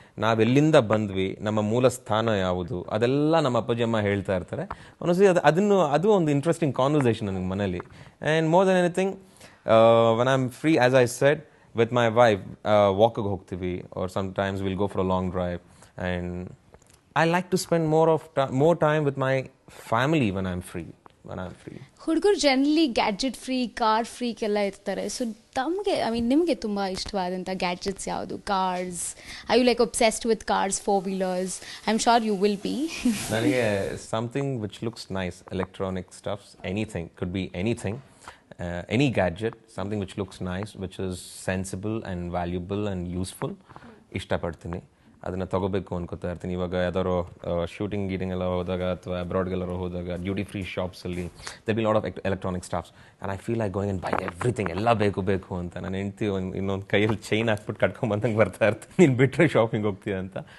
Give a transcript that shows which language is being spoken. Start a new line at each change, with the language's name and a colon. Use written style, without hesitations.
Kannada: ನಾವೆಲ್ಲಿಂದ ಬಂದ್ವಿ, ನಮ್ಮ ಮೂಲ ಸ್ಥಾನ ಯಾವುದು, ಅದೆಲ್ಲ ನಮ್ಮ ಅಪ್ಪಾಜಿ ಅಮ್ಮ ಹೇಳ್ತಾ ಇರ್ತಾರೆ. ಒಂದೊಂದ್ಸರಿ ಅದು ಒಂದು ಇಂಟ್ರೆಸ್ಟಿಂಗ್ ಕಾನ್ವರ್ಸೇಷನ್ ನನಗೆ ಮನೇಲಿ.
English: and more than anything when I am free, as I said, with my wife
Kannada: ವಾಕಿಗೆ ಹೋಗ್ತೀವಿ,
English: Or sometimes will go for a long drive. And I like to spend more time with my family when I'm free.
Kannada: ಹುಡುಗರು generally gadget free, car freak ಎಲ್ಲ ಇರ್ತಾರೆ. So ನಿಮಗೆ ತುಂಬ ಇಷ್ಟವಾದಂಥ gadgets ಯಾವುದು?
English: Cars, I you like obsessed with cars, 4-wheelers? I am sure you will be. ನನಗೆ something which looks nice, electronic stuffs, anything, could be anything, any gadget, something which looks nice, which is sensible and valuable and useful,
Kannada: ಇಷ್ಟಪಡ್ತೀನಿ. ಅದನ್ನು ತಗೋಬೇಕು ಅನ್ಕೋತಾ ಇರ್ತೀನಿ. ಇವಾಗ ಯಾವ್ದಾದ್ರು shooting ಗೀಟಿಂಗ್ ಎಲ್ಲ ಹೋದಾಗ ಅಥವಾ ಅಬ್ರಾಡ್ಗೆಲ್ಲರೂ ಹೋದಾಗ duty free ಶಾಪ್ಸಲ್ಲಿ
English: They be lot of electronic stuffs. And I feel like going and buy everything,
Kannada: ಎಲ್ಲ ಬೇಕು ಅಂತ. ನಾನು ಹೆಂಡ್ತಿ ಇನ್ನೊಂದು ಕೈಯಲ್ಲಿ ಚೈನ್ ಹಾಕ್ಬಿಟ್ಟು ಕಟ್ಕೊಂಬಂದಂಗೆ ಬರ್ತಾ ಇರ್ತೀನಿ, ನೀನು ಬಿಟ್ಟರೆ ಶಾಪಿಂಗ್ ಹೋಗ್ತೀಯ ಅಂತ.